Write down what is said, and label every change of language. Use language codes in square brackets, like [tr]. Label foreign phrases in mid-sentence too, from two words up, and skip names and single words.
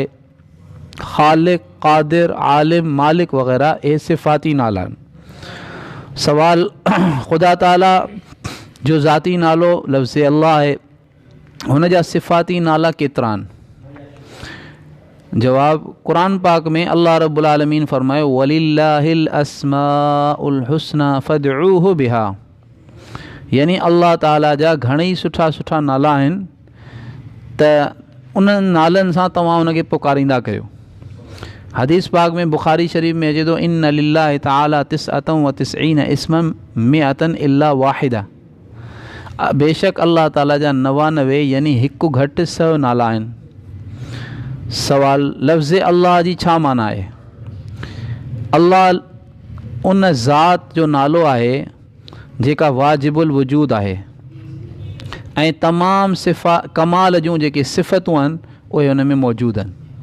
[sd] ख़ालिक, क़ादिर, आलिम, मालिक वग़ैरह इहे सिफ़ाती नाला आहिनि। सवाल, ख़ुदा ताला जो ज़ाती नालो लफ़्ज़ अल्लाह आहे, हुन जा सिफ़ाती नाला केतिरा आहिनि? जवाब, क़ुरान पाक में अल्लाह रब्बुल आलमीन फ़रमायो [ar] ولله الأسماء الحسنى فادعوه بها, [sd] यानी अल्लाह ताला जा घणेई सुठा सुठा नाला आहिनि, त उन्हनि नालनि सां तव्हां उनखे पुकारींदा कयो। हदीस पाक में बुखारी शरीफ़ में अचे थो [ar] إن لله تعالى تسعة و تسعين اسما مائة إلا واحدة. [sd] बेशक अल्लाह ताला जा 99 यानी हिकु घटि 100 नाला आहिनि। सवाल, लफ़्ज़ अल्लाह जी छा माना आहे? अल्लाह उन ज़ात जो नालो आहे जेका वाजिबुल वजूद आहे ऐं तमामु कमाल जूं जेके सिफ़तूं आहिनि उहे हुन में मौजूदु आहिनि।